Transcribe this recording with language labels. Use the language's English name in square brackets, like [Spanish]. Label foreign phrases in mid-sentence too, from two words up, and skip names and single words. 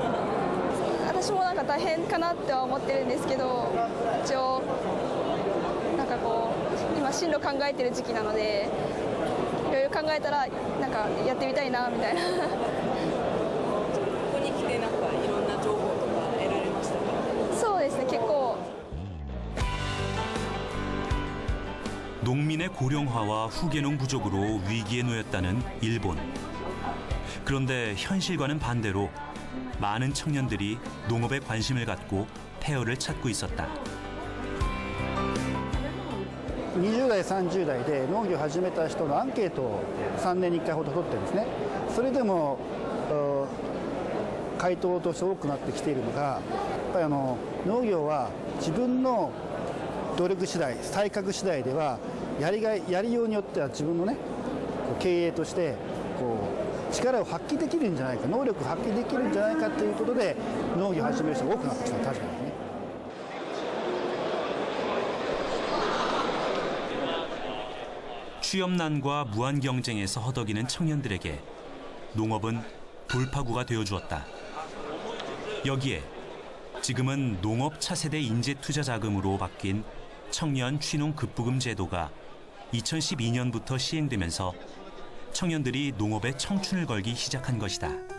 [Japanese] 私もなんか大変かなっては思ってるんですけど、一応なんかこう今進路考えてる時期なので、いろいろ考えたらなんかやってみたいなみたいな。ここに来てなんかいろんな情報とか得られましたか？そうですね、結構。 [Korean] 농민의 고령화와 후계농 부족으로 위기에 놓였다는 일본. 그런데 현실과는 반대로 많은 청년들이 농업에 관심을 갖고 폐허를 찾고 있었다. [Japanese] 20 代、30代で農業を始めた人のアンケートを3年に1回ほど取ってるんですね。それでも回答として多くなってきているのが、やっぱり農業は自分の努力次第、才覚次第ではやりようによっては自分のね経営として力を発揮できるんじゃないか、能力を発揮できるんじゃないかということで農業を始める人が多くなってきたのは確かですね。 [Korean] 취업난과 무한 경쟁에서 허덕이는 청년들에게 농업은 돌파구가 되어주었다. 여기에 지금은 농업 차세대 인재 투자 자금으로 바뀐 청년 취농 급부금 제도가 2012년부터 시행되면서 청년들이 농업에 청춘을 걸기 시작한 것이다.